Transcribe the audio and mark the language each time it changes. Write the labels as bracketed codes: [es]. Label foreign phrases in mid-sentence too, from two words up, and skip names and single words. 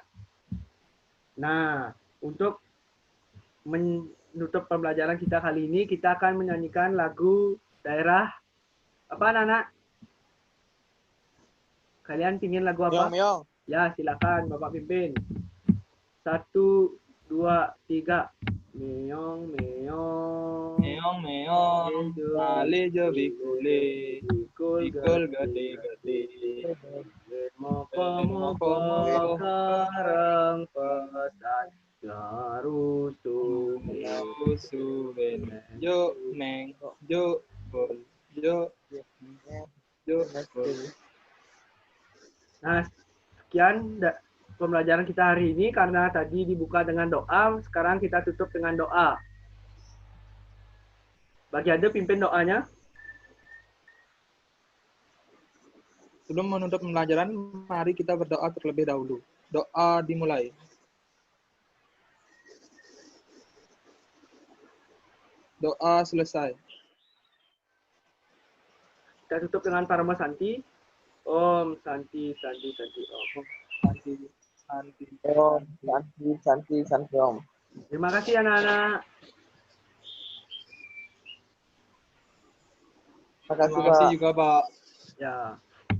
[id] Nah, untuk menutup pembelajaran kita kali ini, kita akan menyanyikan lagu daerah apa anak-anak? Kalian pingin lagu apa? [ban] Meong, meong. [id] Ya, silakan Bapak pimpin. 1, 2, 3. [ban] Meong, meong. Meong, meong. Kali jo bikule. Bikul gede-gede. Moga-moga karang pesat garusu Suwen yo meng yo bol yo yo bol. [id] Nah, sekian pembelajaran kita hari ini karena tadi dibuka dengan doa, sekarang kita tutup dengan doa. Bagi Anda pimpin doanya. Sebelum menutup pembelajaran, mari kita berdoa terlebih dahulu. Doa dimulai. Doa selesai. Kita tutup dengan Parama Santi. [sa] Om Santi Santi Santi Om. Santi, santi, Om, Santi, Santi, Santi Om. [id] Terima kasih anak-anak. Terima kasih, Terima kasih Pak. juga Pak. Ya.